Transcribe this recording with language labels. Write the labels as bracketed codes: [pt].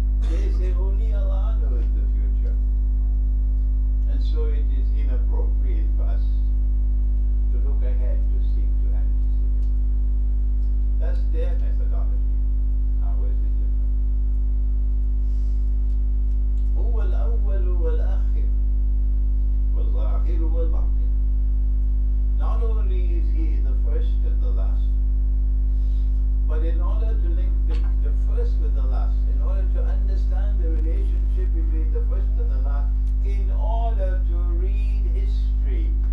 [en] They say only Allah knows the future. And so it is inappropriate for us to look ahead, to seek to anticipate. That's their methodology. Ours is different. [ar] هو الأول والآخر والظاهر والباطن. [en] Not only is he the first and the last, but in order to link the first with the last, in order to understand the relationship between the first and the last, in order to read history,